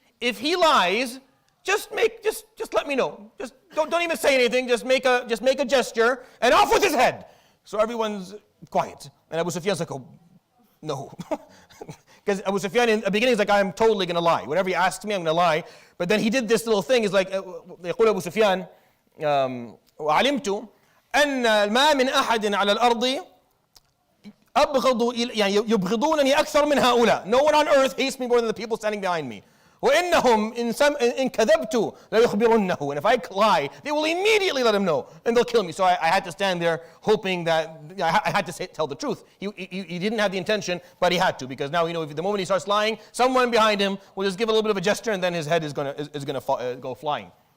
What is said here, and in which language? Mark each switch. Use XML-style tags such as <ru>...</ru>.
<en>If he lies, just let me know. Just don't even say anything. Just make a gesture, and off with his head." So everyone's quiet. And Abu Sufyan's like, "Oh, no." Because Abu Sufyan in the beginning is like, "I'm totally going to lie. Whatever he asks me, I'm going to lie." But then he did this little thing. He's like,</en> <ar>يقول أبو سفيان وعلمت أن ما من أحد على الأرض أبغض يبغضونني أكثر من هؤلاء.</ar> <en>No one on earth hates me more than the people standing behind me.</en> <ar>وإنهم إن كذبت ليخبرنه.</ar> <en>And if I lie, they will immediately let him know, and they'll kill me. So I had to stand there hoping that I had to tell the truth. He didn't have the intention, but he had to, because now if the moment he starts lying, someone behind him will just give a little bit of a gesture, and then his head is gonna go flying.</en>